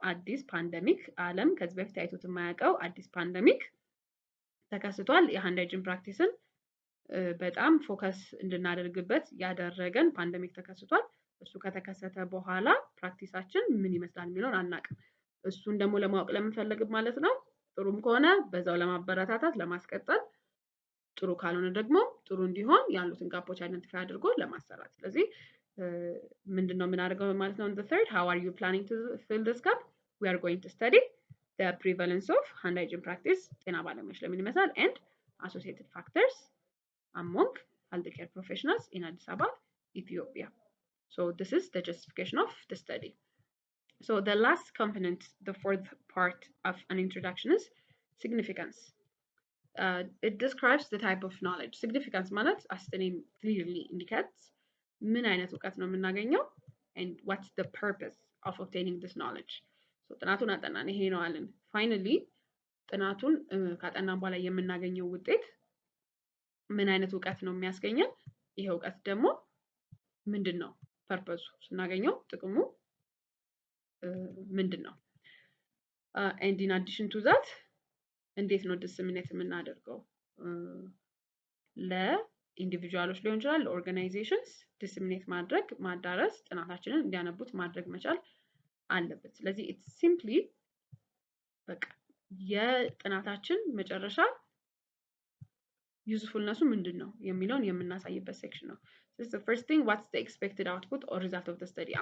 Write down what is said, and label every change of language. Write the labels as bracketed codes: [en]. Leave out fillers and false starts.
[am] አዲስ ፓንደሚክ ዓለም ከዚህ በፊት አይቶት የማያውቀው አዲስ ፓንደሚክ ተከስቷል። የሃንድ ሃይጂን ፕራክቲስን በጣም ፎከስ እንድናደርግበት ያደረገን ፓንደሚክ ተከስቷል። እሱ ከተከሰተ በኋላ ፕራክቲሳችን ምን ይመስላል የሚለውን አናውቅም። እሱን ደግሞ ለማወቅ ለምንፈልግ ማለት ነው ጥሩም ከሆነ በዛው ለማበረታታት ለማስቀጠል፣ ጥሩ ካልሆነ ደግሞ ጥሩ እንዲሆን ያሉትን ጋፖች አይደንቲፋይ አድርጎ ለማሰራት። ስለዚህ ምንድነው የምናደርገው ማለት ነው? [en] the third, how are you planning to fill this gap? We are going to study the prevalence of hand hygiene practice [am] ጤና ባለሙያዎች ለምን ይመስላል [en] and associated factors among healthcare professionals in Addis Ababa, Ethiopia. So this is the justification of the study. So the last component, the fourth part of an introduction is significance. It describes the type of knowledge. Significance ማለት as the name clearly indicates [am] ምን አይነት እውቀት ነው የምናገኘው [en] and what's the purpose of obtaining this knowledge. [am] So ጥናቱን አጠናን ይሄ ነው አለን። Finally ጥናቱን ካጠናን በኋላ የምናገኘው ውጤት ምን አይነት እውቀት ነው የሚያስገኘን? ይሄ እውቀት ደግሞ ምንድነው ፐርፐሱ? ስናገኘው ጥቅሙ ምንድነው? [en] and in addition to that [am] እንዴት ነው ዲስሚኔት የምናደርገው? ለኢንዲቪጁዋሎች ሊሆን ይችላል፣ ለኦርጋናይዜሽንስ ዲስሚኔት ማድረግ ማዳረስ፣ ጥናታችንን እንዲያነቡት ማድረግ መቻል አለበት። ስለዚህ it's simply በቃ የጥናታችን መጨረሻ ዩዝፉልነሱ ምንድነው የሚለውን የምናሳይበት ሴክሽን ነው። [en] this is the first thing, what's the expected output or result of the study.